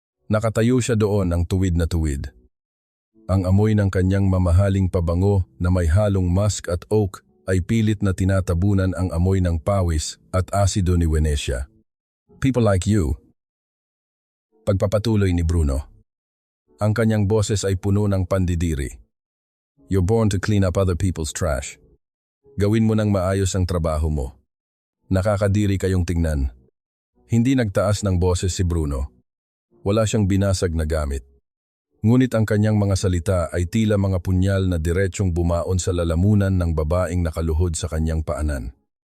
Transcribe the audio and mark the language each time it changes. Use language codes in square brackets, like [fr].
[tl] Nakatayo siya doon ng tuwid na tuwid. Ang amoy ng kanyang mamahaling pabango na may halong musk at oak ay pilit na tinatabunan ang amoy ng pawis at asido ni Venecia. [en] "People like you." [tl] Pagpapatuloy ni Bruno. Ang kanyang boses ay puno ng pandidiri. [en] "You're born to clean up other people's trash. [tl] Gawin mo nang maayos ang trabaho mo. Nakakadiri kayong tingnan." Hindi nagtaas ng boses si Bruno. Wala siyang binasag na gamit. Ngunit ang kanyang mga salita ay tila mga punyal na diretsyong bumaon sa lalamunan ng babaeng nakaluhod sa kanyang paanan.